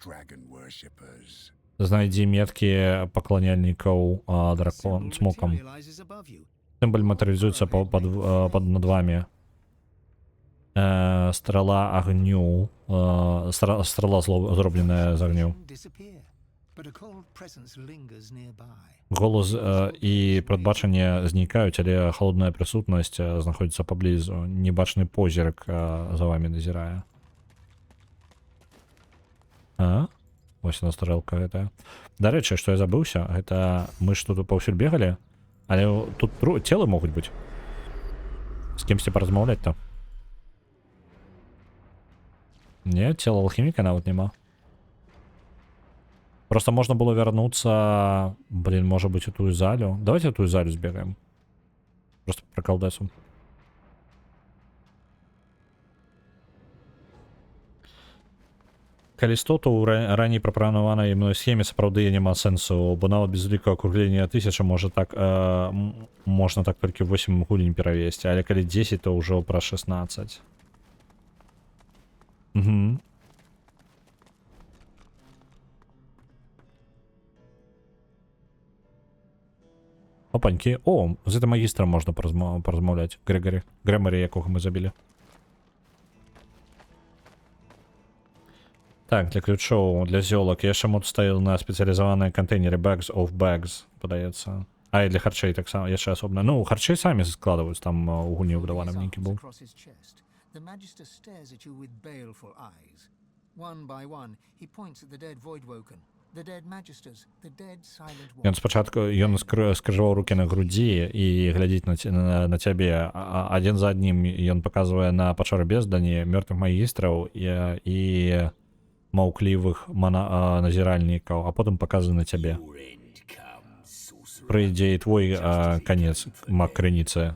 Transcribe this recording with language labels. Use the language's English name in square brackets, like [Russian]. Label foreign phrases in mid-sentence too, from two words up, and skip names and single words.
[Belarusian] Знайдзі меткі пакланяльнікаў смокам. Сімбаль матэрыялізуецца над вамі. Страла агню. Страла зробленая з агню. [English] but a cold presence lingers nearby. [Belarusian] Голос і прадбачанне знікаюць, але холодная прысутнасць знаходзіцца паблізу. Небачны позірк за вами назірае. Вось яна стрэлка гэтая. Дарэчы, што я забыўся, гэта мы ж тут паўсюль бегалі, але тут целы могуць быць. З кімсьці паразмаўляць-то. Не, цела алхіміка нават няма. [Russian] Просто можно было вернуться, блин, может быть, в ту залю. Давайте в ту залю сбегаем. Просто по приколдесу. [Belarusian] Калісто, [Ukrainian] то у ранній пропонованій мною схемі [Belarusian] сапраўды няма сенсу, бо нават без уліку акруглення 1000 можна так толькі 8 гульень перавесці, але калі 10, то ўжо пра 16. Угу. Опанькі. О, з гэтым магістрам можна паразмаўляць. Грэмарі, якога мы забілі. Так, для ключоў, для зёлак. Я яшчэ мод ставіў на спецыялізаваныя кантэйнеры Bags of Bags, падаецца. А, і для харчэй таксама, яшчэ асобна. Ну, харчэй самі складваюць, там у гульні ўбудаваны нейкі быў. [English] The Magister stares at you with baleful eyes. One by one, he points at the dead Voidwoken, the dead Magisters, the dead Silent One. [Belarusian] Ён спачатку скрыжаваў рукі на грудзі і глядзіць на цябе. Адзін за аднім ён паказвае на пачоры бездані, мёртвых магістраў і маўклівых назіральнікаў, а потым паказвае на цябе. Прыйдзе і твой канец, маг крыніцы.